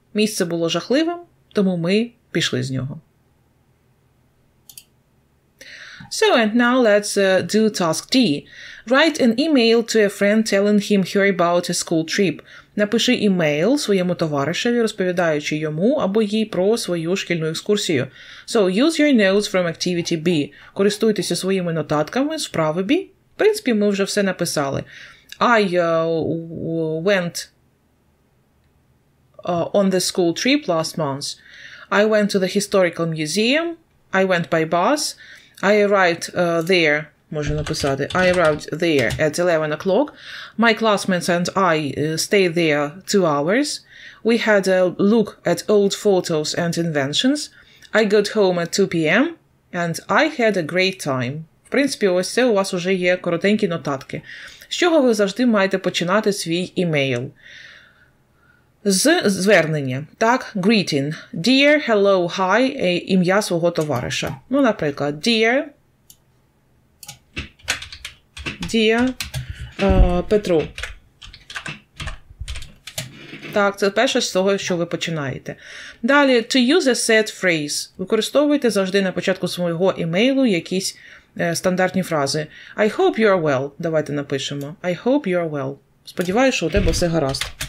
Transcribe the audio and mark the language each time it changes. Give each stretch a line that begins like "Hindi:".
Ukrainian: Місце було жахливим, тому ми пішли з нього.
English: So, and now let's do task D. Write an email to a friend telling him her about a school trip.
Ukrainian: Напиши імейл своєму товаришеві, розповідаючи йому або їй про свою шкільну екскурсію.
English: So, use your notes from activity B.
Ukrainian: Користуйтеся своїми нотатками з вправи B. В принципі, ми вже все написали.
English: I went on the school trip last month. I went to the historical museum. I went by bus. I arrived there,
Ukrainian: можу написати,
English: I arrived there at 11 o'clock. My classmates and I stayed there 2 hours. We had a look at old photos and inventions. I got home at 2 p.m. and I had a great time.
Ukrainian: В принципі, ось це у вас вже є коротенькі нотатки. З чого ви завжди маєте починати свій імейл? Звернення. Так, greeting. Dear, hello, hi, ім'я свого товариша. Ну, наприклад, Dear Петро. Так, це перше з того, що ви починаєте.
English: Далі, to use a set phrase.
Ukrainian: Використовуйте завжди на початку свого імейлу якісь стандартні фрази.
English: I hope you are well.
Ukrainian: Давайте напишемо.
English: I hope you are well.
Ukrainian: Сподіваюся, що у тебе все гаразд.